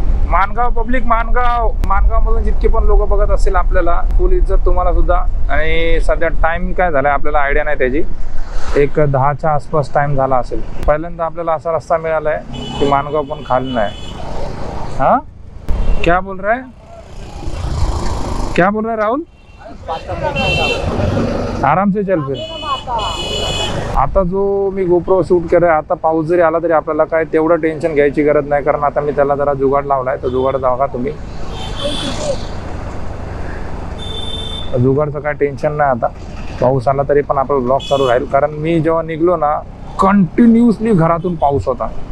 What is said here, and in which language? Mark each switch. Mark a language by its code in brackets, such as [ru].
[mr] Mangaon public, माणगावमधून जितके पण लोक बघत असतील आपल्याला फुल इज्जत तुम्हाला सुद्धा. आणि सध्या टाइम काय झाला आपल्याला आयडिया नाही त्याची, एक 10च्या आसपास टाइम झाला असेल. पहिल्यांदा आपल्याला असा रस्ता मिळाला आहे की माणगाव पण खाली नाही. [hi] हाँ क्या बोल रहा है राहुल? आराम से चल फिर. [mr] आता जो मी गोप्रो शूट केलाय, आता पाऊस जरी आला तरी आपल्याला काय तेवढं टेन्शन घ्यायची गरज नाही, कारण आता मी त्याला जरा जुगाड लावलाय. तर जुगाड जागा तुम्ही, जुगाडचं काय टेन्शन नाही. आता पाऊस आला तरी पण आपला ब्लॉग चालू राहील, कारण मी जेव्हा निघलो ना कंटिन्युअसली घरातून पाऊस होता.